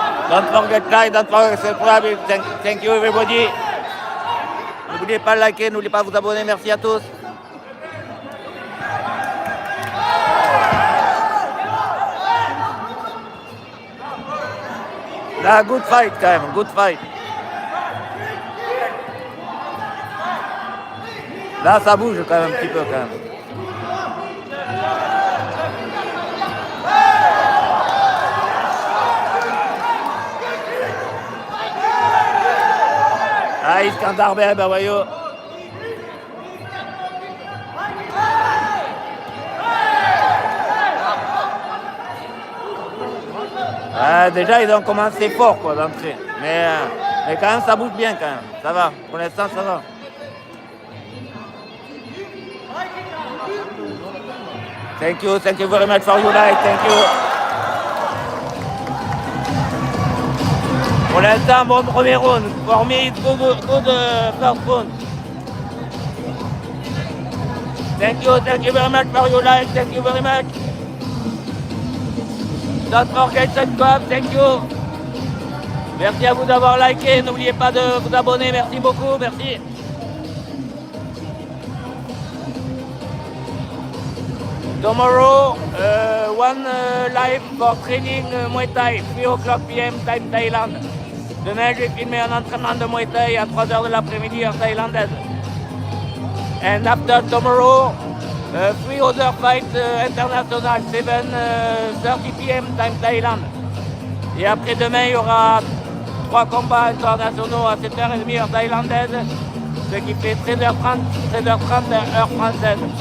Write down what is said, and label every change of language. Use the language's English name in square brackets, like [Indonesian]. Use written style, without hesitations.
[English] Don't forget like, don't forget subscribe. Thank you everybody. [French] N'oubliez pas de liker, n'oubliez pas de vous abonner. Merci à tous. [English] Là, good fight [French] quand même, [English] good fight. [French] Là, ça bouge quand même un petit peu quand même. Ah, Iskandar Bey, ben voyons. Déjà, ils ont commencé fort quoi d'entrée. Mais quand même, ça bouge bien quand même. Ça va, pour l'instant, ça va. [English] Thank you very much for your like, thank you. [French] Pour l'instant, bon premier round. [English] For me, it's good first round. Thank you very much for your like, thank you very much. Don't forget to subscribe, thank you. [French] Merci à vous d'avoir liké, n'oubliez pas de vous abonner, merci beaucoup, merci. [English] Tomorrow, one live for training Muay Thai, 3 o'clock p.m. time Thaïlande. [French] Demain, je vais filmer un entraînement de Muay Thai à 3h de l'après-midi en thaïlandaise. [English] And after tomorrow, 3 other fights international, 7:30 p.m. time Thaïlande. [French] Et après demain, il y aura 3 combats internationaux à 7h30 heure thaïlandaise, ce qui fait 13h30 heure française.